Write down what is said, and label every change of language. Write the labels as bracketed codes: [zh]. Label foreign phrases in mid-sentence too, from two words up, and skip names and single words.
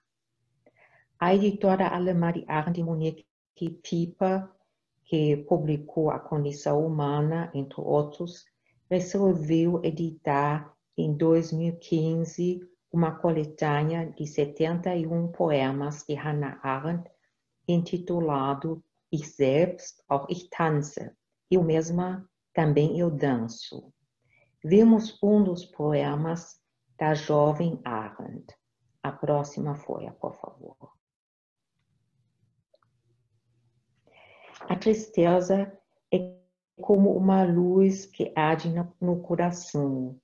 [pt] A editora alemã de Arendt, Monique Pieper, que publicou A Condição Humana, entre outros, resolveu editar em 2015 uma coletânea de 71 poemas de Hannah Arendt, intitulado Ich selbst, auch ich tanze, eu mesma, também eu danço. Vimos um dos poemas da jovem Arendt. A próxima folha, por favor. A tristeza é como uma luz que arde no coração.